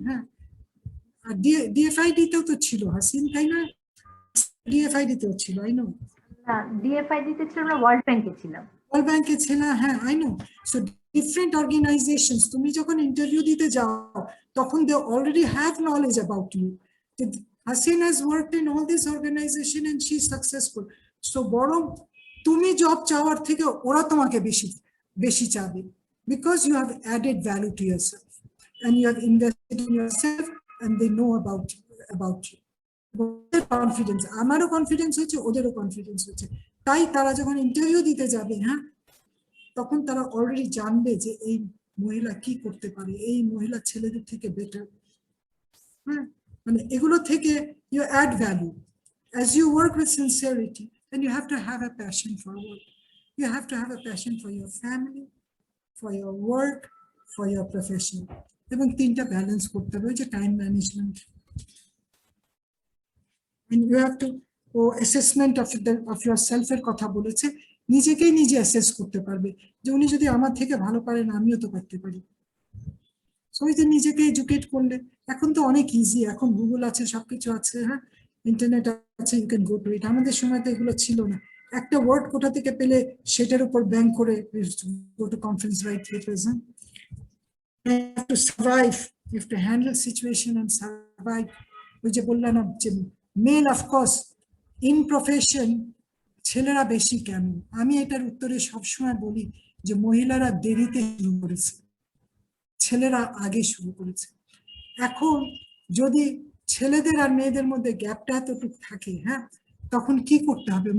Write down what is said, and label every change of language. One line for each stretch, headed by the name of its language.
Bangla: হ্যাঁ, আর ডিএফআইডি তেও তো ছিল হাসিন, তাই না? ডিএফআইডি তেও ছিল,
English: I know.
Bangla: ডিএফআইডি তে ছিল, আমরা ওয়ার্ল্ড ব্যাংকে ছিলাম। ওয়ার্ল্ড ব্যাংকে ছিল, হ্যাঁ,
English: I know. So different organizations,
Bangla: তুমি যখন ইন্টারভিউ দিতে যাও তখন
English: they already have knowledge about you. Hasin has worked in all these organizations and she's successful. So
Bangla: বরং তুমি জব চাওয়ার থেকে ওরা তোমাকে বেশি চাবে,
English: because you have added value to yourself and you have invested in yourself and they know about you.
Bangla: Confidence, আমারও confidence হচ্ছে, ওদেরও কনফিডেন্স হচ্ছে, তাই তারা যখন ইন্টারভিউ দিতে যাবে, হ্যাঁ, তখন তারা অলরেডি জানবে যে এই মহিলা কি করতে পারে, এই মহিলা ছেলেদের থেকে বেটার। হ্যাঁ, মানে এগুলো থেকে
English: you add value. As you work with sincerity, then you have to have a passion for work. You have to have a passion for your family, for your work, for your profession.
Bangla: এবং তিনটা balance করতে হবে, যে time management.
English: And you have to assessment of yourself
Bangla: এর কথা বলেছে, নিজেকেই নিজে অ্যাসেস করতে পারবে যে উনি যদি আমার থেকে ভালো পারেন, আমিও তো পারতে পারি। সো ওই যে নিজেকে এডুকেট করলে, এখন তো অনেক ইজি, এখন গুগল আছে, সবকিছু আছে, হ্যাঁ, ইন্টারনেট আছে,
English: You can go to it.
Bangla: আমাদের সময় তো এগুলো ছিল না, একটা ওয়ার্ড কোথা থেকে পেলে সেটার উপর ব্যাংক করে
English: Go to conference right represent. You have to survive, you have to handle situation and survive.
Bangla: ওই যে বললাম না, যে
English: male of course in profession
Bangla: ছেলেরা বেশি কেন, আমি এটার উত্তরে সবসময় বলি যে মহিলারা দেরিতে শুরু করেছে, ছেলেরা আগে শুরু করেছে। এখন যদি ছেলেদের আর মেয়েদের মধ্যে গ্যাপটা এতটুকু থাকে, হ্যাঁ, তখন কি করতে হবে?